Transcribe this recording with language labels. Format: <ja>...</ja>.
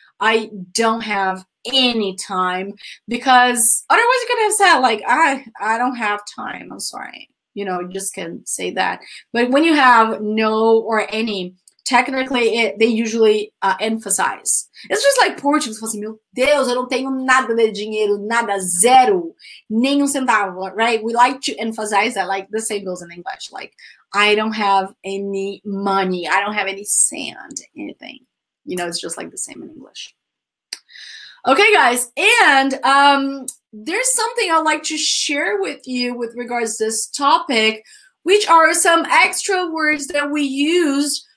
<en>I don't have any time, because otherwise you could have said like, I don't have time. I'm sorry. You know, you just can say that. But when you have no or any, technically they usually emphasize. It's just like Portuguese.</en> <pt>Assim, meu Deus, eu não tenho nada de dinheiro, nada, zero, nenhum centavo,</pt> <en>right? We like to emphasize that, like the same goes in English. Like, I don't have any money. I don't have any sand, anything. You know, it's just like the same in English. Okay, guys. And there's something I'd like to share with you with regards to this topic, which are some extra words that we use.</en>